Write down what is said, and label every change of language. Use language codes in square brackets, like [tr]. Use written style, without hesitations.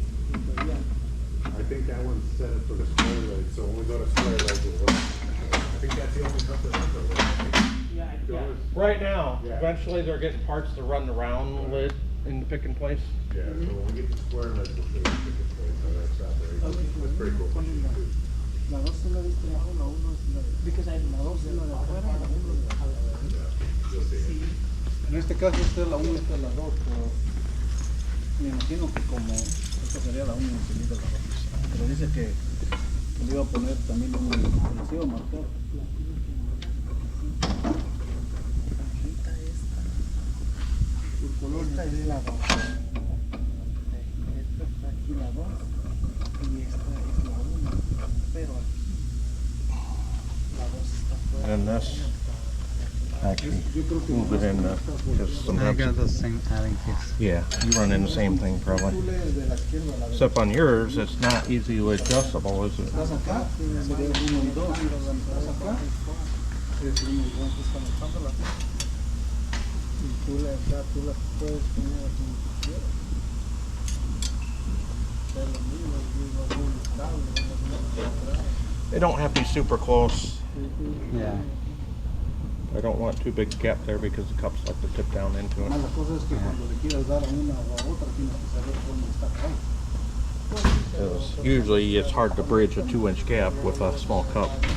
[en] I think that one's set up for the square leg, so when we go to square leg, we'll I think that's the only cup that's over there. Right now, Yeah. eventually they're getting parts to run the round lid in the pick and place. Yeah, so when we get to square leg, we'll see the picket place, so that's operating. That's pretty cool. [es] La dos es la de este lado, la uno es la de... [en] Because I [es] la dos es la de afuera, la uno es la de adentro. [en] You'll see it. [es] En este caso esta es la 1, esta es la 2, pero me imagino que como esta sería la 1 y la 2. Pero dice que Le iba a poner también un encima marcado. Esta es la 2. Esta está aquí la 2 y esta es la 1. Pero aquí la 2 está fuera. [en] And this, actually, move it in, because I sometimes, got the same adding keys. yeah, you run into the same thing probably. Except on yours, it's not easily adjustable, is it? [es] Estás acá, sería 1 y 2. Estás acá, es 1 y 2 desconectándola. Y tú la puedes poner como tú quieras. Es lo mismo, es muy estable. [en] They don't have to be super close. Yeah. I don't want too big gap there because the cups like to tip down into it. [es] La cosa es que cuando le quieras dar a una o a otra tienes que saber dónde está cada. [en] 'Cause usually it's hard to bridge a 2-inch gap with a small cup.